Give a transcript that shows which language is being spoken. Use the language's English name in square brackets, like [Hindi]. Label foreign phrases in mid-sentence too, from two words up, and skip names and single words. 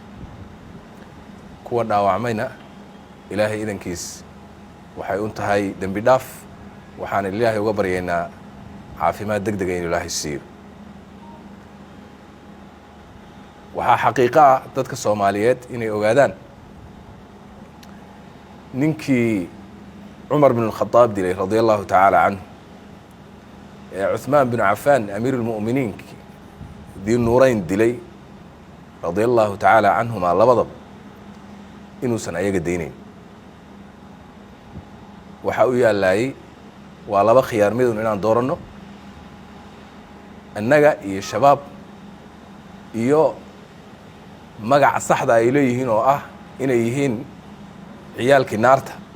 [Somali] kuwa dhaawacmayna ilaahay idankiis waxay u tahay dembi dhaaf, waxaan ilaahay uga baryaynaa caafimaad degdega inuu ilaahay siiyo. waxaa xaqiiqo ah dadka Soomaaliyeed inay ogaadaan ninkii Cumar bin al-Khattab dilay [Arabic] رضي الله تعالى عنه [Somali] ee Uthman bin Affan [Arabic] أمير المؤمنين [Somali] dii nuurayn dilay [Arabic] رضي الله تعالى عنهما [Somali] labadaba inuusan ayaga deynayn. waxa uu yaalay waa laba khiyaar midun inaan dooranno annaga iyo shabaab iyo magaca saxda ay leeyihiin oo ah inay yihiin ciyaalkii naarta.